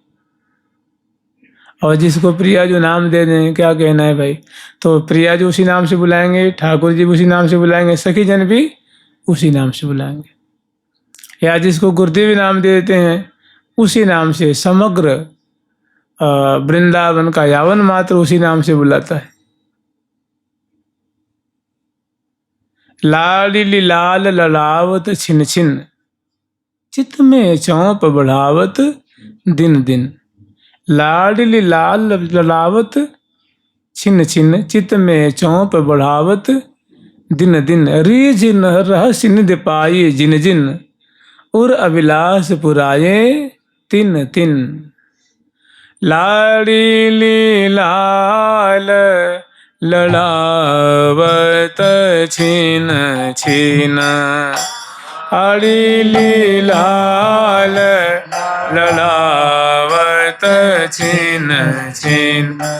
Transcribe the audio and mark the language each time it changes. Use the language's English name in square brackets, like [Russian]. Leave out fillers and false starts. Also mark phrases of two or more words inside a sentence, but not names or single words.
[Hindi] और जिसको प्रियाजू नाम दे दें, क्या कहना है भाई, तो प्रियाजू उसी नाम से बुलाएंगे, ठाकुर जी उसी नाम से बुलाएंगे, सखी जन भी उसी नाम से बुलाएंगे, या जिसको गुरुदेव नाम दे देते हैं उसी नाम से समग्र वृंदावन का यावन मात्र उसी नाम से बुलाता है। [Braj] लाडली लाल ललावत छिन छिन, चित में चौंप बढ़ावत दिन दिन। लाडली लाल ललावत छिन छिन, चित में चौंप बढ़ावत दिन दिन। रीझ रहस्य निधि पाए जिन जिन, उर अभिलाष पुराए तिन तिन। लाडली लाल ललावत छिन छिन, लाडली लाल ललावत छिन छिन।